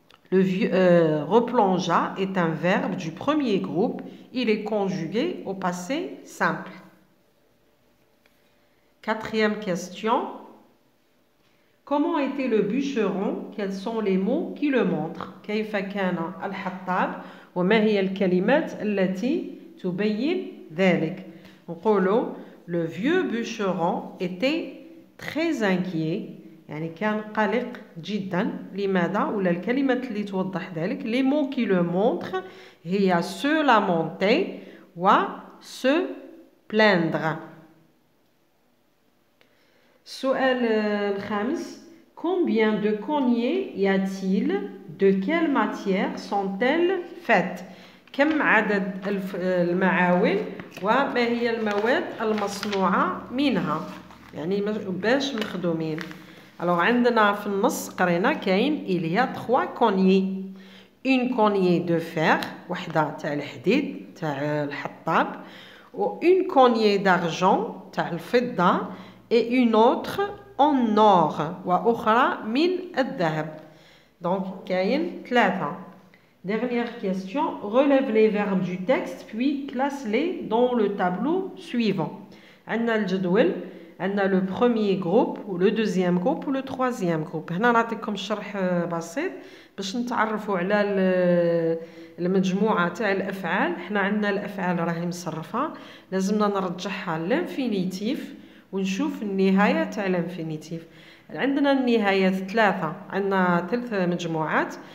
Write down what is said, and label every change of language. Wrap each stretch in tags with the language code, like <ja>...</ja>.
<fr>Le vieux replongea est un verbe du premier groupe. Il est conjugué au passé simple. Quatrième question. Comment était le bûcheron? Quels sont les mots qui le montrent?</fr> <ar>كيف كان الحطاب؟ وما هي الكلمات التي تبين ذلك؟ نقولوا</ar> <fr>le vieux bûcheron était très inquiet.</fr> <ar>يعني كان قلق جدا. لماذا؟ ولا الكلمات اللي توضح ذلك.</ar> <fr>Les mots qui le montrent هي se lamenter و se plaindre.</fr> <ar>السؤال الخامس.</ar> <fr>Combien de cognées y a-t-il? De quelle matière sont-elles faites?</fr> <ar>كم عدد المعاول وما هي المواد المصنوعة منها؟ يعني باش مخدومين. Alors عندنا في النص قرينا كاين</ar> <fr>il y a 3 cognées. Une cognée de fer</fr> <ar>وحدة تاع الحديد تاع الحطاب</ar> <fr>و une cognée d'argent</fr> <ar>تاع الفضة</ar> <fr>et une autre en or</fr> <ar>وأخرى من الذهب.</ar> <fr>Donc كاين 3. Dernière question, relève les verbes du texte puis classe-les dans le tableau suivant.</fr> <ar>عندنا الجدول.</ar> <fr>عندنا le premier groupe ou le deuxième groupe ou le troisième groupe.</fr> <ar>هنا نعطيكم شرح بسيط باش نتعرفوا على المجموعة تاع الأفعال. حنا عندنا الأفعال راهي مصرفة، لازمنا نرجعها للانفينيتيف ونشوف النهاية تاع الانفينيتيف. عندنا النهايات 3. عندنا 3 مجموعات.</ar>